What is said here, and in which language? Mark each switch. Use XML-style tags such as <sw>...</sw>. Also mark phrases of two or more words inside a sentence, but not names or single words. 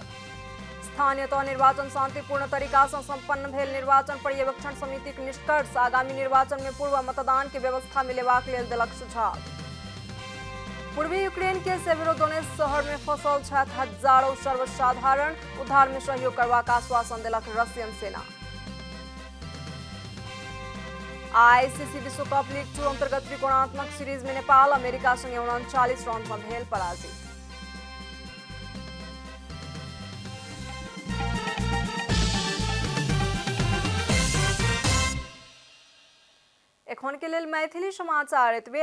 <mai>स्थानीय तह निर्वाचन शांतिपूर्ण तरीका से संपन्न भेल निर्वाचन पर्यवेक्षण समितिक निष्कर्ष आगामी निर्वाचन में पूर्व मतदान के व्यवस्था में लेबाक लेल देलक सुझाव। पूर्वी यूक्रेन के सेवेरोदोनेस्क शहर में फंसल छथि हजारों सर्वसाधारण, उद्धार में सहयोग करबाक आश्वासन देलक रसियन सेना। आईसीसी विश्व कप लीग 2 अंतर्गत त्रिकोणात्मक सीरीज में नेपाल अमेरिका संगे 39 रन से भेल पराजित। एखन के लेल मैथिली समाचार एतबे।</mai>